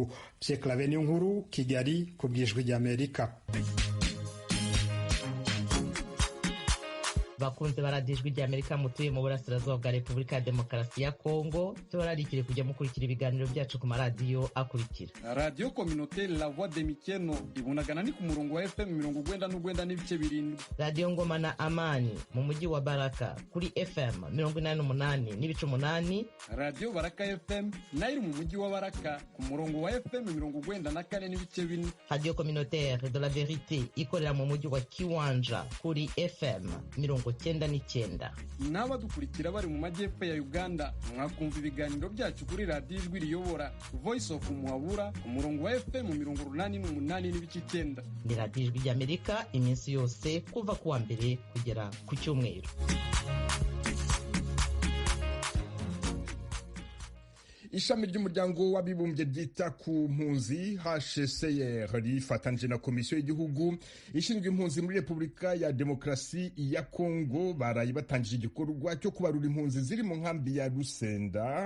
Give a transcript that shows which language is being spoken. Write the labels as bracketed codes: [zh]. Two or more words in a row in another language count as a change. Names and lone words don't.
[rw] Pierre Claver Nkuru, Kigali, ku bw'Ijwi ry'Amerika. Bakunze baradijwi ry'Amerika mutuye mu burasirazuba bwa Repubulika ya Demokarasi ya Kongo, tubararikire kujya mukurikira ibiganiro byacu ku maradiyo akurikira. Radio Communautaire La Voix de Mikeno ibunagana ni ku murongo wa FM 99.7. Radio Ngoma na Amani mu mujyi wa Baraka kuri FM 88.8. Radio Baraka FM nayo mu mujyi wa Baraka ku murongo wa FM 94.4. Radio Communautaire de la Vérité ikorera mu mujyi wa Kiwanja kuri FM 99. N'abadukurikira bari mu majyepfo ya Uganda mwakumva ibiganiro byacu kuri Radio Ijwi Riyobora Voice of Muhabura ku murongo wa FM 88.9. Ni Radio Ijwi ry'Amerika iminsi yose kuva kuwa mbere kugera ku cyumweru. ishami ry'umuryango w'abibumbye ryita ku mpunzi HCR rifatanije na komisiyo y'igihugu ishinzwe impunzi muri Repubulika ya Demokarasi ya Kongo baraye batangije igikorwa cyo kubarura impunzi ziri mu nkambi ya Rusenda.